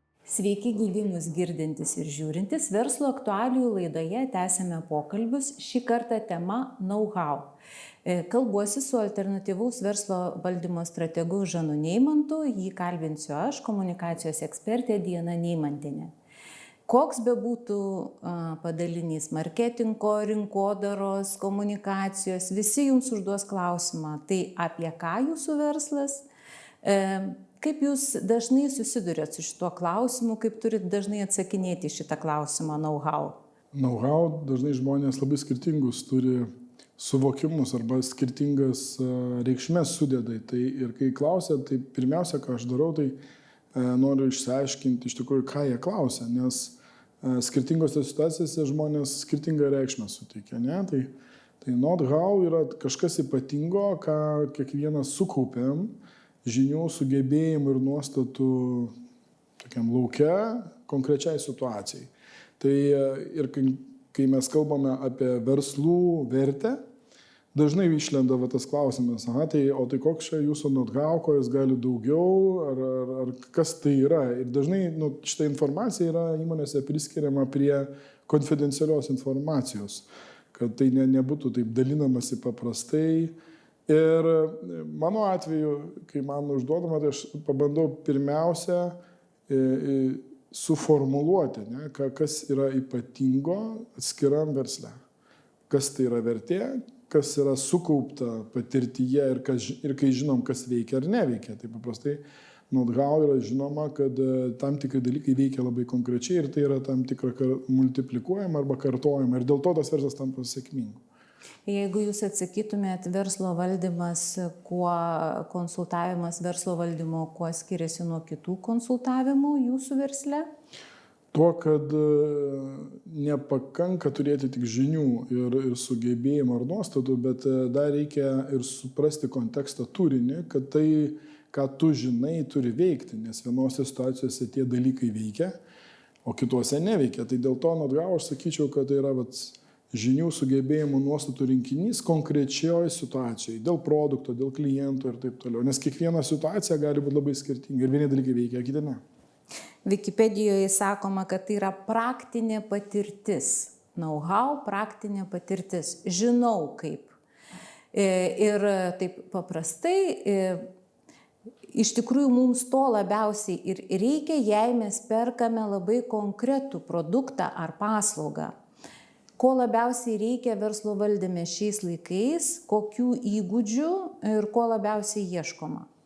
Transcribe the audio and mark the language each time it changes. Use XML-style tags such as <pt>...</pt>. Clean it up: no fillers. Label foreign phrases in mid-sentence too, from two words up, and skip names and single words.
<lt>Sveiki gyvi mus girdintis ir žiūrintis. Verslo aktualijų laidoje tęsėme pokalbius. Šį kartą tema know-how. Kalbuosi su alternatyvaus verslo valdymo strategu Žanu Neimantu. Jį kalbinsiu aš, komunikacijos ekspertė Diana Neimantienė. Koks bebūtų padalinys marketingo, rinkodaros, komunikacijos, visi jums užduos klausimą. Tai apie ką jūsų verslas? Kaip jūs dažnai susidurėt su šituo klausimu, kaip turit dažnai atsakinėti šitą klausimą know-how? Know-how dažnai žmonės labai skirtingus turi suvokimus arba skirtingas reikšmės sudeda. Tai ir kai klausia, tai pirmiausia, ką aš darau, tai noriu išsiaiškinti iš tikrųjų, ką jie klausia, nes skirtingose situacijose žmonės skirtingą reikšmę suteikia. Ne? Tai know-how yra kažkas ypatingo, ką kiekvienas sukaupėm, žinių, sugebėjimų ir nuostatų tokiam lauke konkrečiai situacijai. Tai ir kai mes kalbame apie verslų vertę, dažnai išlenda tas klausimas, tai koks čia jūsų know-how, ko jis gali daugiau, ar kas tai yra. Ir dažnai šitą informaciją yra įmonėse priskiriama prie konfidencialios informacijos, kad tai nebūtų taip dalinamasi paprastai. Ir mano atveju, kai man užduodama, tai aš pabandau pirmiausia suformuluoti, kas yra ypatingo atskiram versle, kas tai yra vertė, kas yra sukaupta patirtyje ir kai žinom, kas veikia ar neveikia. Tai paprastai know-how yra žinoma, kad tam tikri dalykai veikia labai konkrečiai ir tai yra tam tikra multiplikuojama arba kartojama ir dėl to tas verslas tampa sėkmingu. Jeigu jūs atsakytumėt verslo valdymas, konsultavimas verslo valdymo, kuo skiriasi nuo kitų konsultavimų jūsų versle? Tuo, kad nepakanka turėti tik žinių ir sugebėjimų ar nuostatų, bet dar reikia ir suprasti kontekstą turinį, kad tai, ką tu žinai, turi veikti, nes vienose situacijose tie dalykai veikia, o kitose neveikia. Tai dėl to know-how aš sakyčiau, kad tai yra žinių, sugebėjimų, nuostatų rinkinys konkrečioje situacijoje, dėl produkto, dėl kliento ir taip toliau. Nes kiekviena situacija gali būti labai skirtinga ir vieni dalykai veikia, kiti ne. Wikipedijoje sakoma, kad tai yra praktinė patirtis. Know-how, praktinė patirtis. Žinau kaip. Ir taip paprastai, iš tikrųjų mums to labiausiai ir reikia, jei mes perkame labai konkretų produktą ar paslaugą. Ko labiausiai reikia verslo valdyme šiais laikais, kokių įgūdžių ir ko labiausiai ieškoma?</lt>